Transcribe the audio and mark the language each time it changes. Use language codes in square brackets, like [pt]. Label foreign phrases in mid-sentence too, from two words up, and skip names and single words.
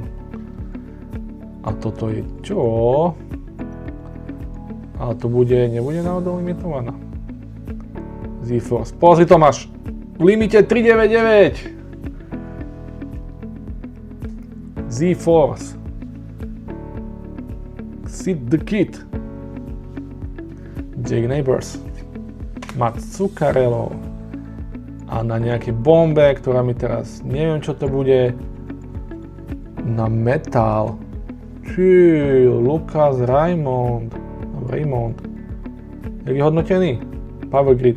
[sk] A toto je čo? Ale to nebude náhodou limitovaná. Z-Force. Pozri Tomáš, v limite 399. Z-Force. Sid the Kid. Jake Neighbors. Matt Zuccarello. A na nejaké bombe, ktorá mi teraz, neviem čo to bude, na metal. Lucas Raymond. Jak je hodnotený? Power Grid.